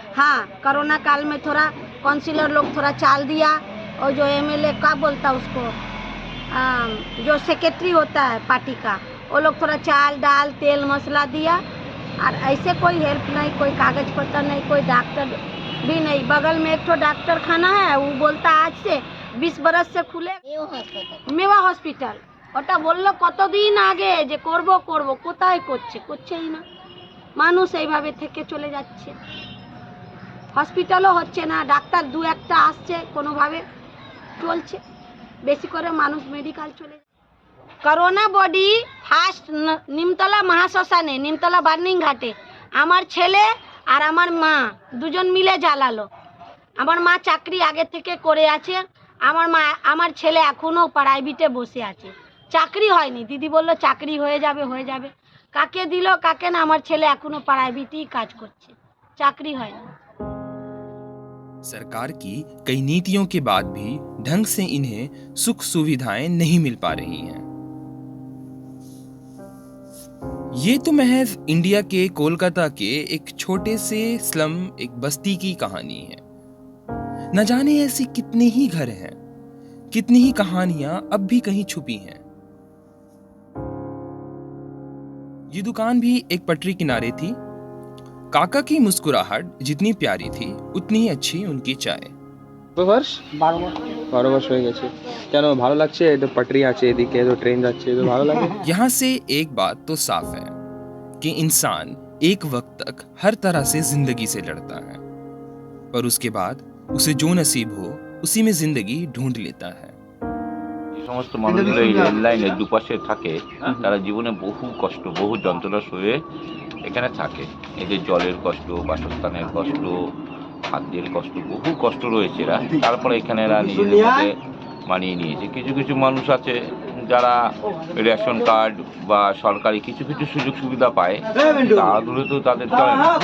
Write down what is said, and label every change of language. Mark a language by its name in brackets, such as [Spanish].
[Hindi] हाँ, कोरोना काल में थोड़ा काउंसिलर लोग थोड़ा चाल दिया, और जो MLA का बोलता उसको जो सेक्रेटरी होता है पार्टी का, वो लोग थोड़ा चाल दाल तेल मसाला दिया, और ऐसे कोई हेल्प नहीं, कोई कागज पत्र नहीं, कोई डॉक्टर भी नहीं। बगल में एक तो डॉक्टर खाना है, वो बोलता आज से 20 बरस से खुले मेवा हॉस्पिटल, [Bangla] ওটা বললো কতদিন আগে যে করব করব, কোথায় করছেই না। মানুষ এইভাবে থেকে চলে যাচ্ছে, হসপিটালও হচ্ছে না, ডাক্তার দু একটা আসছে, কোনোভাবে চলছে, বেশি করে মানুষ মেডিকেল চলে যাচ্ছে। Corona body first Nimtala মহাশ্মশানে, Nimtala burning ঘাটে আমার ছেলে আর আমার মা দুজন মিলে জ্বালালো। আমার মা চাকরি আগে থেকে করে আছে, আমার ছেলে এখনো প্রাইভেটে বসে আছে, চাকরি হয়নি। দিদি বললো চাকরি হয়ে যাবে, কাকে দিল কাকে না, আমার ছেলে এখনো প্রাइवेटই কাজ করছে, চাকরি হয়নি। [Hindi] सरकार की कई नीतियों के बाद भी ढंग से इन्हें सुख सुविधाएं नहीं मिल पा रही हैं। ये तो महज इंडिया के कोलकाता के एक छोटे से स्लम, एक बस्ती की कहानी है। न जाने ऐसी कितने ही घर हैं, कितनी ही कहानियां अब भी कहीं छुपी हैं। ये दुकान भी एक पटरी किनारे थी। काका की मुस्कुराहट जितनी प्यारी थी उतनी ही अच्छी उनकी चाय। [Bangla] 12 [Hindi] वर्ष [Bangla] হয়ে গেছে। কেন ভালো লাগছে? এটা পাটরি আছে, এদিকে তো ট্রেন যাচ্ছে, তো ভালো লাগে। [Hindi] यहाँ से एक बात तो साफ है कि इंसान एक वक्त तक हर तरह से जिंदगी से लड़ता है, पर उसके बाद उसे जो नसीब हो उसी में जिंदगी ढूंढ लेता है। [Bangla] যে সমস্ত মানুষগুলো এই রেল লাইনের দুপাশে থাকে তারা জীবনে বহু কষ্ট, বহু যন্ত্রণা সয়ে এখানে থাকে। এদের জলের কষ্ট, বাসস্থানের কষ্ট, খাদ্যের কষ্ট, বহু কষ্ট রয়েছে এরা। তারপরে এখানে এরা নিজেদের মধ্যে মানিয়ে নিয়েছে। কিছু কিছু মানুষ আছে যারা রেশন কার্ড বা সরকারি কিছু কিছু সুযোগ সুবিধা পায়, তারা দূরে তো তাদের চলে না।